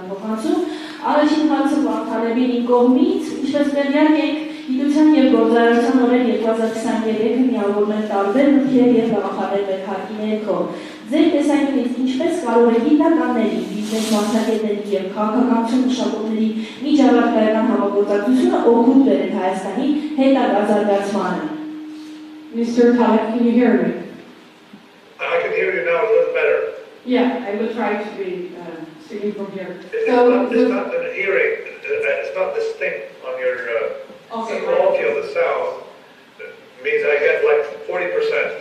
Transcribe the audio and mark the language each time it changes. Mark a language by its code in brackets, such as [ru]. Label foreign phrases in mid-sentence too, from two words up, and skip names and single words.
[hy] փոխանցում։ Առաջին հարցը Վարդանավին իմ կողմից, ինչպես տեղյակ եք, Գիտության և գործարարության օրեր 2023-ը միավորներ տարբեր մտքեր և գաղափարներ մեր հարկի ներքո։ Ձեր տեսանկյունից ինչպես կարող է գիտնականների, բիզնես մասնագետների և քաղաքականություն մշակողների միջավայրական համագործակցությունը օգուտ բերել Հայաստանի հետագա զարգացմանը։ [en] Mr. Taleb, can you hear me? I can hear you now a little better. Yeah, I will try to be speaking from here. It's not the hearing, it's not distinct on your Okay, the quality of the sound. It means I get like 40%.